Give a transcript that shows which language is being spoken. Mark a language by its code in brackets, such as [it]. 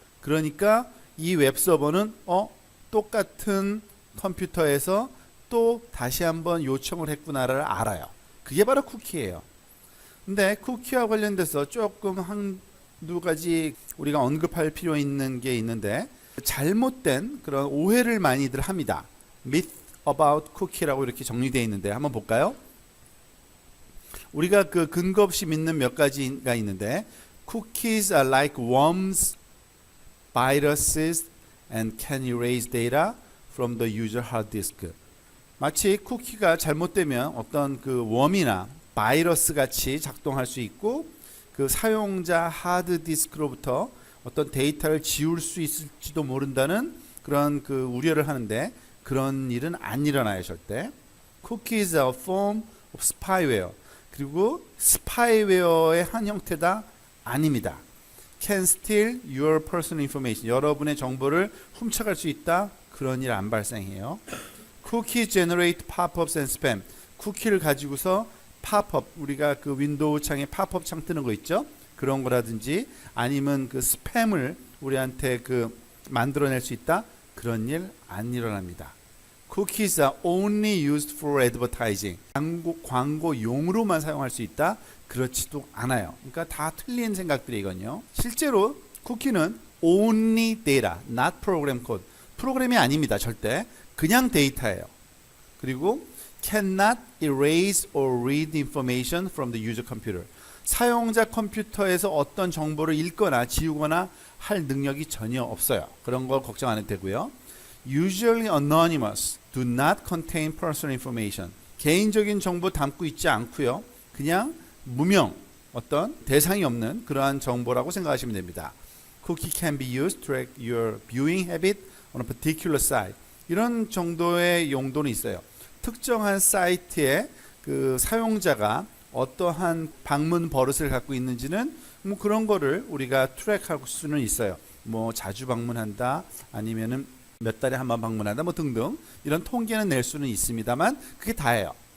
[ko] 그러니까 이 웹서버는 똑같은 컴퓨터에서 또 다시 한번 요청을 했구나를 알아요. 그게 바로 쿠키예요. 근데 쿠키와 관련돼서 조금 한두 가지 우리가 언급할 필요 있는 게 있는데, 잘못된 그런 오해를 많이들 합니다. [en] Myth about cookie [ko] 라고 이렇게 정리되어 있는데 한번 볼까요? 우리가 그 근거 없이 믿는 몇 가지가 있는데, [en] Cookies are like worms, viruses, and can erase data from the user hard disk. [ko] 마치 쿠키가 잘못되면 어떤 그 웜이나 바이러스 같이 작동할 수 있고 그 사용자 하드 디스크로부터 어떤 데이터를 지울 수 있을지도 모른다는 그런 그 우려를 하는데, 그런 일은 안 일어나요, 절대. [en] Cookies are a form of spyware. [ko] 그리고 스파이웨어의 한 형태다? 아닙니다. [en] Can steal your personal information. [ko] 여러분의 정보를 훔쳐갈 수 있다? 그런 일 안 발생해요. [en] Cookies generate pop-ups and spam. [ko] 쿠키를 가지고서 팝업, 우리가 그 윈도우 창에 팝업 창 뜨는 거 있죠? 그런 거라든지 아니면 그 스팸을 우리한테 그 만들어낼 수 있다? 그런 일 안 일어납니다. [en] Cookies are only used for advertising. [ko] 광고용으로만 사용할 수 있다? 그렇지도 않아요. 그러니까 다 틀린 생각들이거든요. 실제로 쿠키는 [en] only data, not program code. [ko] 프로그램이 아닙니다. 절대. 그냥 데이터예요. [en] 그리고 cannot erase or read information from the user computer. [ko] 사용자 컴퓨터에서 어떤 정보를 읽거나 지우거나 할 능력이 전혀 없어요. 그런 거 걱정 안 해도 되고요. [en] Usually anonymous, do not contain personal information. [ko] 개인적인 정보 담고 있지 않고요. 그냥 무명, 어떤 대상이 없는 그러한 정보라고 생각하시면 됩니다. [en] Cookie can be used to track your viewing habit on a particular site. [ko] 이런 정도의 용도는 있어요. 특정한 사이트에 그 사용자가 어떠한 방문 버릇을 갖고 있는지는 뭐 그런 거를 우리가 트랙할 수는 있어요. 뭐 자주 방문한다, 아니면은 몇 달에 한 번 방문한다, 뭐 등등 이런 통계는 낼 수는 있습니다만 그게 다예요.